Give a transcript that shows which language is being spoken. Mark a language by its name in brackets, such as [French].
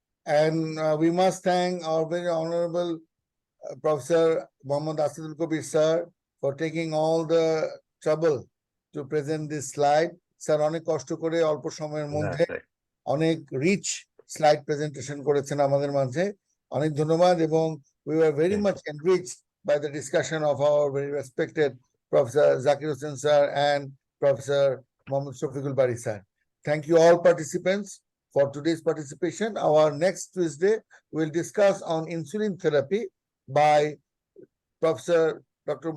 [English] And we must thank our very honorable Professor Mohammad Asadul Kabir sir for taking all the trouble to present this slide. [Bangla] Sir, অনেক কষ্ট করে অল্প সময়ের মধ্যে অনেক rich slide presentation করেছেন আমাদের মাঝে, অনেক ধন্যবাদ। [English] এবং we were very much enriched by the discussion of our very respected Professor Zakir Hussain sir and Professor Mohammad Shafiqul Bari sir. Thank you all participants for today's participation. Our next Tuesday we'll discuss on insulin therapy by Professor Dr.